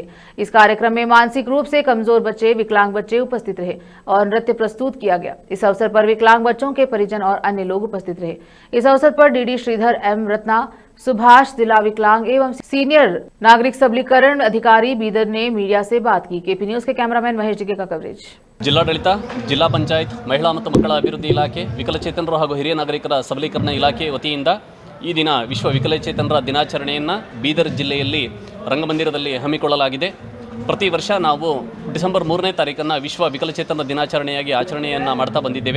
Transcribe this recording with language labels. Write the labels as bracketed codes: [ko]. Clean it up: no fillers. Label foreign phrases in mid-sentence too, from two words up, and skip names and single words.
[hi] इस कार्यक्रम में मानसिक रूप से कमजोर बच्चे, विकलांग बच्चे उपस्थित रहे और नृत्य प्रस्तुत किया गया। इस अवसर पर विकलांग बच्चों के परिजन और अन्य लोग उपस्थित रहे। इस अवसर पर DD श्रीधर M रत्ना सुभाष, जिला विकलांग एवं सीनियर नागरिक सबलीकरण अधिकारी बीदर ने मीडिया से बात की। KP न्यूज के कैमरामैन महेश जिगे का कवरेज। [kn] ಜಿಲ್ಲಾಡಳಿತ, ಜಿಲ್ಲಾ ಪಂಚಾಯತ್, ಮಹಿಳಾ ಮತ್ತು ಮಕ್ಕಳ ಅಭಿವೃದ್ಧಿ ಇಲಾಖೆ, ವಿಕಲಚೇತನರು ಹಾಗೂ ಹಿರಿಯ ನಾಗರಿಕರ ಸಬಲೀಕರಣ ಇಲಾಖೆ ವತಿಯಿಂದ ಈ ದಿನ ವಿಶ್ವ ವಿಕಲಚೇತನರ ದಿನಾಚರಣೆಯನ್ನು ಬೀದರ್ ಜಿಲ್ಲೆಯಲ್ಲಿ ರಂಗಮಂದಿರದಲ್ಲಿ ಹಮ್ಮಿಕೊಳ್ಳಲಾಗಿದೆ। ಪ್ರತಿ ವರ್ಷ ನಾವು ಡಿಸೆಂಬರ್ 3ನೇ ತಾರೀಕನ್ನು ವಿಶ್ವ ವಿಕಲಚೇತನರ ದಿನಾಚರಣೆಯಾಗಿ ಆಚರಣೆಯನ್ನು ಮಾಡ್ತಾ ಬಂದಿದ್ದೇವೆ।